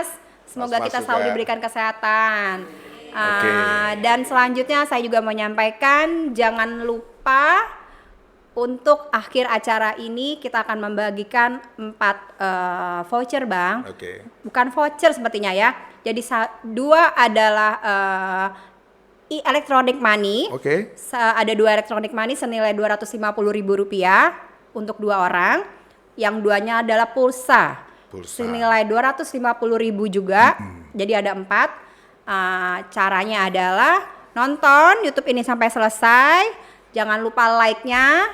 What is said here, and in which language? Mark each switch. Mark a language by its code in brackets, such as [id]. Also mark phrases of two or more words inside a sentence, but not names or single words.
[id] Semoga kita selalu diberikan kesehatan. Dan selanjutnya saya juga menyampaikan jangan lupa untuk akhir acara ini kita akan membagikan 4 voucher Bang. Bukan voucher sepertinya ya. Jadi 2 adalah [en] electronic money. [id] Ada 2 [en] electronic money [id] senilai Rp250.000 untuk 2 orang. Yang 2-nya adalah pulsa. Senilai Rp250.000 juga. Jadi ada 4. Caranya adalah nonton YouTube ini sampai selesai. Jangan lupa like-nya.